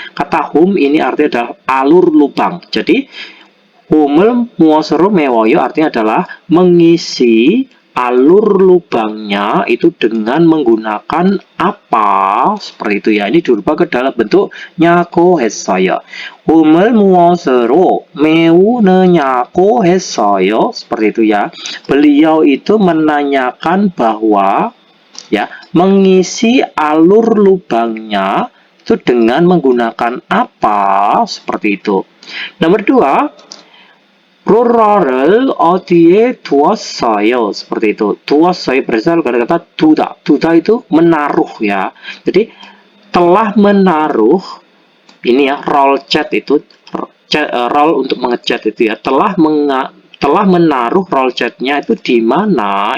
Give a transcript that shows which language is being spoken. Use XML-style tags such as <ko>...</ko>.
<id>Kata hum ini artinya adalah alur lubang. Jadi</id> <ko>hum을 무엇으로 메워요</ko> <id>artinya adalah mengisi alur lubangnya itu dengan menggunakan apa seperti itu ya. Ini dirubah ke dalam bentuk 냐고 했어요.</id> <ko>hum을 무엇으로 메우느냐고 했어요.</ko> <id>Seperti itu ya. Beliau itu menanyakan bahwa ya mengisi alur lubangnya itu dengan menggunakan apa seperti itu. Nomor 2,</id> <ko>롤러를 어디에 두었어요?</ko> <id>Seperti itu. 두었어요 berasal dari kata duda. Duda itu menaruh ya. Jadi telah menaruh ini ya roll cat itu roll untuk mengecat itu ya. Telah menaruh roll catnya itu di mana?</id>